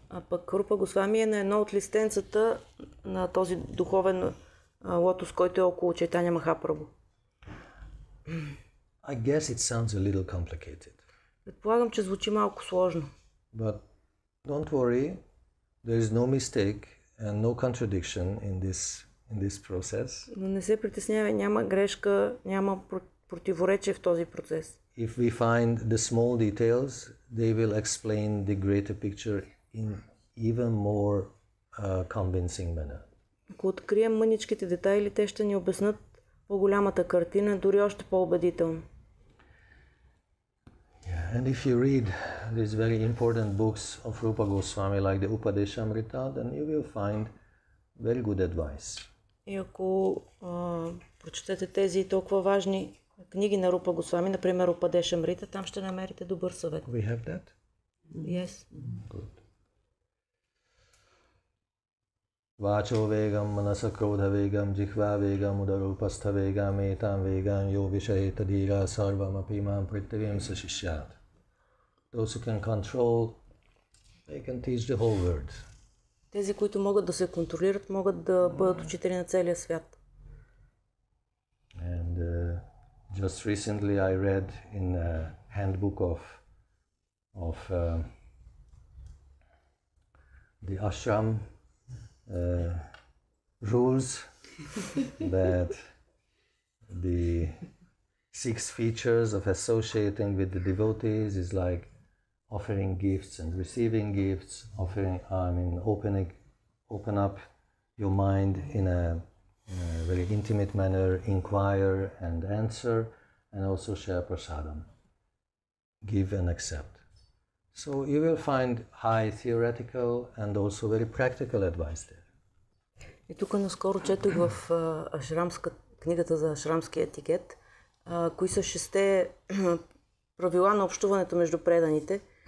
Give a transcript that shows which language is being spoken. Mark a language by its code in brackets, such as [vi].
[bg] А пък Рупа Госвами е на едно от листенцата на този духовен лотос, който е около Чайтаня Махапрабху. [en] I guess it sounds a little complicated. [bg] Предполагам, че звучи малко сложно. [en] But don't worry, there is no mistake and no contradiction in this process. [bg] Но не се притеснявай, няма грешка, няма противоречие в този процес. [en] If we find the small details, they will explain the greater picture in even more convincing manner. [bg] Ако открием мъничките детайли, те ще ни обяснат по-голямата картина, дори още по-убедително. [en] And if you read these very important books of Rupa Goswami, like the Upadeshamrita, then you will find very good advice. [bg] И ако прочетете тези толкова важни книги на Рупа Госвами, например Упадешамрита, там ще намерите добър съвет. [en] We have that? Yes. Good. [sa] Vacho vegam, manasa krodha vegam, jihva vegam, udarupastha vegam, etam vegam, yo vishayeta dhira sarvam apimam prittivim sashishyat. [en] Those who can control, they can teach the whole world. [bg] Тези, които могат да се контролират, могат да бъдат учители на целия свят. [en] And just recently I read in a handbook of the ashram rules, that the 6 features of associating with the devotees is like offering gifts and receiving gifts, open up your mind in a very intimate manner, inquire and answer, and also share prasadam, give and accept. So you will find high theoretical and also very practical advice there. [bg] И тук наскоро четох в книгата за ашрамския етикет, кои са 6 правила на общуването между преданите.